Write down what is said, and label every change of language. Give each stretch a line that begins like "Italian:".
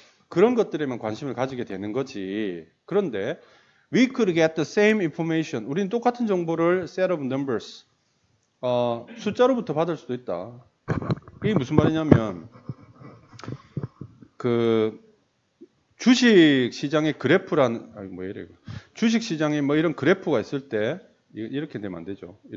Korean: 그런 것들에만 관심을 가지게 되는 거지. 그런데
English: we could get the same information.
Korean: 우리는 똑같은 정보를
English: set of numbers.
Korean: 숫자로부터 받을 수도 있다. 이게 무슨 말이냐면 그 주식 시장의 그래프란 주식 시장에 뭐 이런 그래프가 있을 때 이렇게 되면 안 되죠.